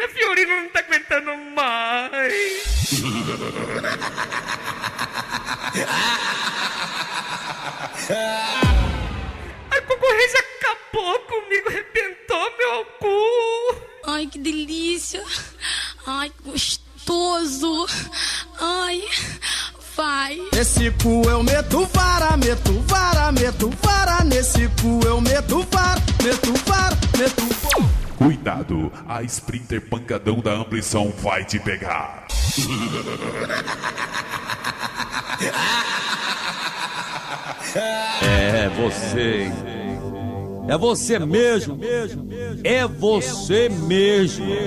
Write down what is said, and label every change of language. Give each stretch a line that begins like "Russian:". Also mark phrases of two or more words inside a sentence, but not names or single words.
Portuguese: A Fiorina não tá aguentando mais. A concorrência acabou comigo, arrebentou meu cu. Ai, que delícia. Ai, que gostoso. Ai, vai. Nesse cu eu meto vara, meto vara, meto vara. Nesse cu eu meto vara, meto vara, meto vara. Cuidado, a Sprinter pancadão da Amplição vai te pegar. É você, hein? É você mesmo. É você mesmo.